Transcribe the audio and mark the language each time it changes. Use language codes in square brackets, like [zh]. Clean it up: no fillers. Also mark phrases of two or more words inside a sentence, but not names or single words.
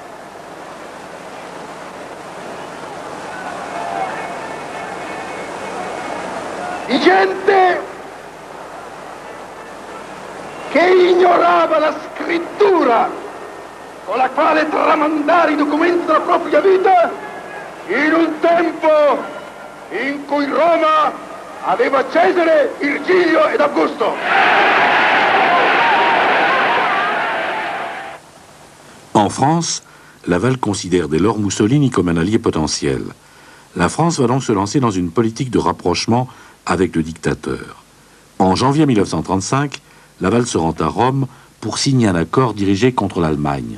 [it] di gente che ignorava la scrittura con la quale tramandare i documenti della propria vita in un tempo in cui Roma aveva Cesare, Virgilio ed Augusto. [fr] En France, Laval considère dès lors Mussolini comme un allié potentiel. La France va donc se lancer dans une politique de rapprochement avec le dictateur. En janvier 1935, Laval se rend à Rome pour signer un accord dirigé contre l'Allemagne.